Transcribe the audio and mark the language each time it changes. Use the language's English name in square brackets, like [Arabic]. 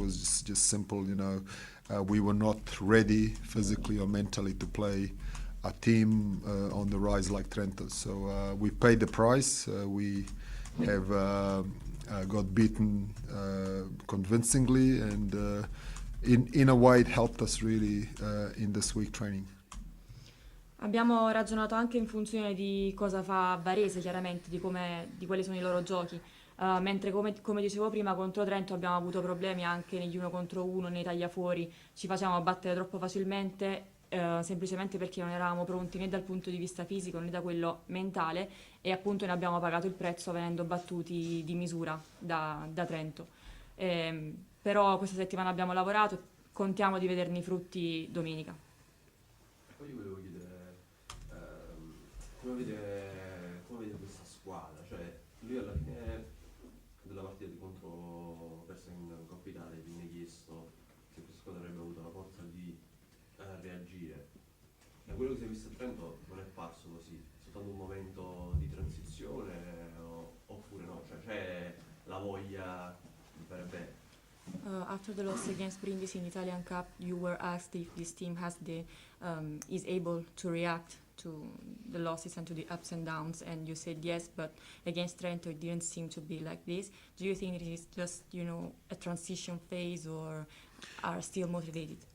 [English] It was just simple, we were not ready physically or mentally to play a team on the rise like Trento. So we paid the price. We have got beaten convincingly, and in a way it helped us really in this week training. [Italian] Abbiamo ragionato anche in funzione di cosa fa Varese, chiaramente, di quali sono i loro giochi. Mentre come dicevo prima contro Trento abbiamo avuto problemi anche negli 1 contro 1, nei tagliafuori, ci facciamo battere troppo facilmente semplicemente perché non eravamo pronti né dal punto di vista fisico né da quello mentale e appunto ne abbiamo pagato il prezzo venendo battuti di misura da Trento. Però questa settimana abbiamo lavorato, contiamo di vederne i frutti domenica. Poi io volevo chiedere come vede questa squadra, cioè lui alla fine della partita contro persa in Coppa Italia viene chiesto se questa squadra avrebbe avuto la forza di reagire. Da quello che si è visto a Trento non è parso così, è soltanto un momento di transizione oppure no, cioè c'è la voglia di fare bene. [English] After the loss against Brindisi in Italian Cup, you were asked if this team is able to react to the losses and to the ups and downs, and you said yes, but against Trento it didn't seem to be like this. Do you think it is just, a transition phase, or are still motivated?